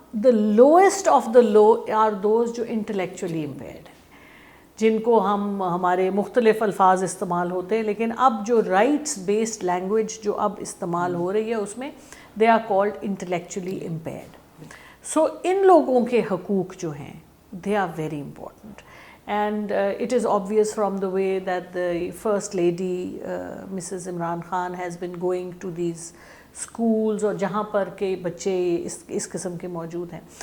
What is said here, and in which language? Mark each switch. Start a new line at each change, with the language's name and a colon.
English: the lowest of the low are those
Urdu: جو intellectually impaired ہیں, جن کو ہمارے مختلف الفاظ استعمال ہوتے ہیں, لیکن اب جو رائٹس بیسڈ لینگویج جو اب استعمال ہو رہی ہے اس میں
English: they are called intellectually impaired.
Urdu: So ان لوگوں کے حقوق جو ہیں
English: they are very important. And it is obvious from the way that the First Lady, Mrs.
Urdu: Imran Khan,
English: has been going to these schools
Urdu: اور جہاں پر کہ بچے اس قسم کے موجود ہیں.